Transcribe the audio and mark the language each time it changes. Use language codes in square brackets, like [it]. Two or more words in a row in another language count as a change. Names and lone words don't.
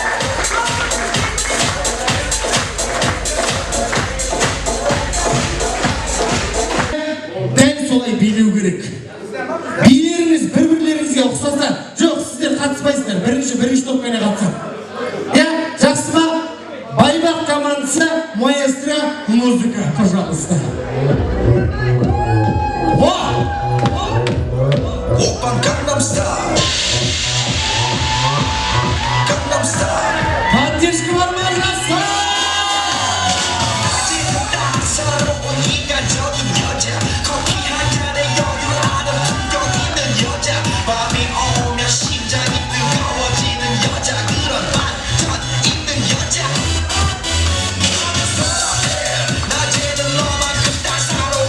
[kk] дәл солай билеу керек билеріңіз бір-бірлеріңізге ұқсаса жоқ сіздер қатыспайсыздар бірінші топпен қатысады иә жақсы ма байбақ командасы [ru] маэстро музыка пожалуйста [ko] 오빤 강남스타일 강남스타일 [kk] поддержка бар ма жаса [ko] 사랑스러운 인간적인 여자 커피 한 잔에 여유를 아는 품격 있는 여자 밤이 오면 심장이 뜨거워지는 여자 그런 반전 있는 여자 낮에는 너만큼 따스한